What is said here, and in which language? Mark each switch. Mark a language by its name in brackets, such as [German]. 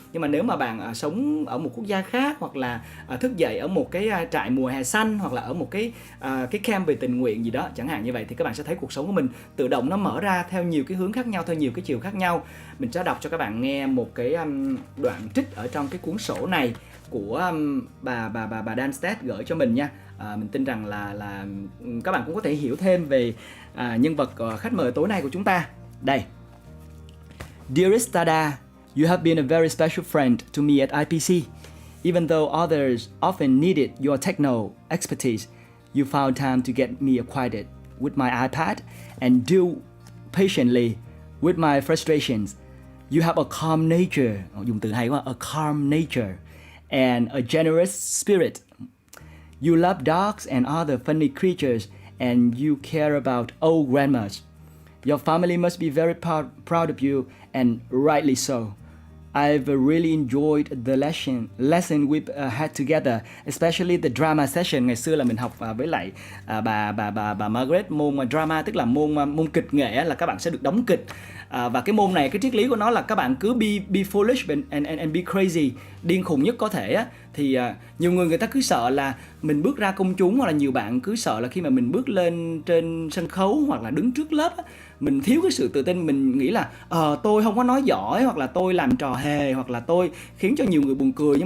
[Vietnamese] Nhưng mà nếu mà bạn sống ở một quốc gia khác, hoặc là thức dậy ở một cái trại mùa hè xanh, hoặc là ở một cái camp về tình nguyện gì đó chẳng hạn như vậy, thì các bạn sẽ thấy cuộc sống của mình tự động nó mở ra theo nhiều cái hướng khác nhau, theo nhiều cái chiều khác nhau. Mình sẽ đọc cho các bạn nghe một cái đoạn trích ở trong cái cuốn sổ này của bà Danstedt gửi cho mình nha. Mình tin rằng là các bạn cũng có thể hiểu thêm về nhân vật khách mời tối nay của chúng ta. Đây. [English] Dearest Tada, you have been a very special friend to me at IPC. Even though others often needed your techno expertise, you found time to get me acquainted with my iPad and deal patiently with my frustrations. You have a calm nature, [Vietnamese] dùng từ hay quá, [English] a calm nature, and a generous spirit. You love dogs and other funny creatures, and you care about old grandmas. Your family must be very proud of you, and rightly so. I've really enjoyed the lesson we've had together, especially the drama session. [Vietnamese] Ngày xưa là mình học với lại bà Margaret môn drama, tức là môn kịch nghệ, là các bạn sẽ được đóng kịch. Và cái môn này, cái triết lý của nó là các bạn cứ [English] be foolish and be crazy, [Vietnamese] điên khùng nhất có thể á. Thì nhiều người ta cứ sợ là mình bước ra công chúng, hoặc là nhiều bạn cứ sợ là khi mà mình bước lên trên sân khấu hoặc là đứng trước lớp á, mình thiếu cái sự tự tin, mình nghĩ là tôi không có nói giỏi, hoặc là tôi làm trò hề, hoặc là tôi khiến cho nhiều người buồn cười.